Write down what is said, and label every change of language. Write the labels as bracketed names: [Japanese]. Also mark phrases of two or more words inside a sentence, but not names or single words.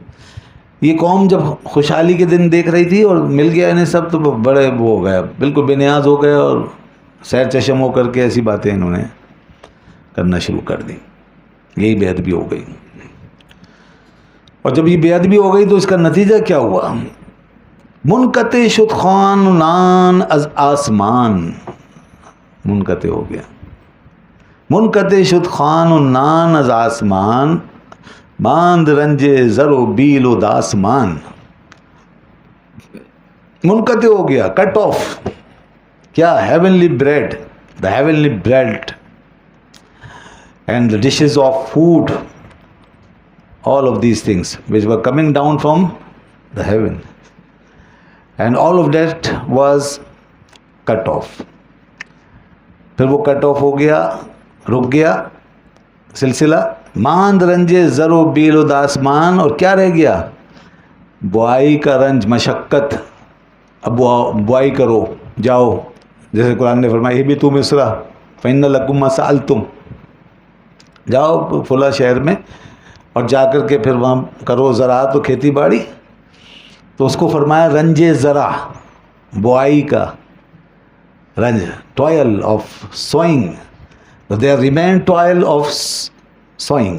[Urdu] یہ قوم جب خوشحالی کے دن دیکھ رہی تھی اور مل گیا انہیں سب, تو بڑے وہ ہو گئے, بالکل بے نیاز ہو گئے, اور سیر چشم ہو کر کے ایسی باتیں انہوں نے کرنا شروع کر دی. یہی بے ادبی ہو گئی. اور جب یہ بے ادبی ہو گئی تو اس کا نتیجہ کیا ہوا؟ [Persian] منقطع شد خانان از آسمان. [Urdu] منقطع ہو گیا. [Persian] منقطع شد خان و نان از آسمان, باند رنج زر و بیل و داسمان. [Urdu] منقطع ہو گیا, [English] cut off. [Urdu] کیا؟ [English] heavenly bread, the heavenly bread and the dishes of food, all of these things which were coming down from the heaven, and all of that was cut off. [Urdu] پھر وہ [English] cut off [Urdu] ہو گیا, رک گیا سلسلہ. [Persian] ماند رنج زر و بیل و داسمان, [Urdu] اور کیا رہ گیا؟ بوائی کا رنج, مشقت. اب بوائی کرو, جاؤ, جیسے قرآن نے فرمایا بھی تو [Arabic] مصر فإن لکم ما سألتم, [Urdu] جاؤ فلاں شہر میں اور جا کر کے پھر وہاں کرو زراعت و کھیتی باڑی. تو اس کو فرمایا [Persian] رنج زرع, [Urdu] بوائی کا رنج, [English] toil of sowing. there remain toil of sowing.